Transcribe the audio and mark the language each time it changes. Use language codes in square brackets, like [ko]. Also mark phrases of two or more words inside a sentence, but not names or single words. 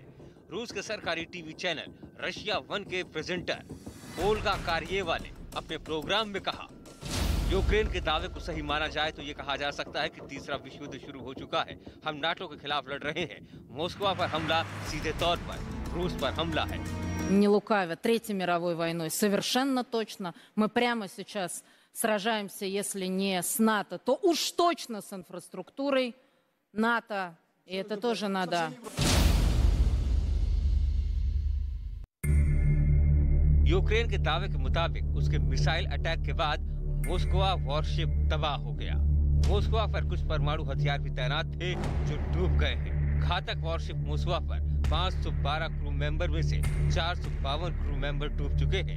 [hi] रूस के सरकारी [en] TV channel [hi] रशिया 1 के प्रेजेंटर ओल्गा कार्येवा ने अपने प्रोग्राम में कहा, यूक्रेन के दावे को सही माना जाए तो ये कहा जा सकता है कि तीसरा विश्व युद्ध शुरू हो चुका है। हम नाटो के खिलाफ लड़ रहे हैं। मोस्कवा पर हमला सीधे तौर पर रूस पर हमला है। [ru] Не лукавя, Третьей мировой войной совершенно точно. Мы прямо сейчас сражаемся, если не с НАТО, то уж точно с инфраструктурой НАТО. И это тоже надо. [hi] यूक्रेन के दावे के मुताबिक उसके [en] missile attack [hi] के बाद मोस्कवा वॉरशिप तबाह हो गया। मोस्कवा पर कुछ परमाणु हथियार भी तैनात थे जो डूब गए हैं। घातक वॉरशिप मोस्कवा पर 512 [en] crew member [hi] में से 452 [en] crew member [hi] डूब चुके हैं।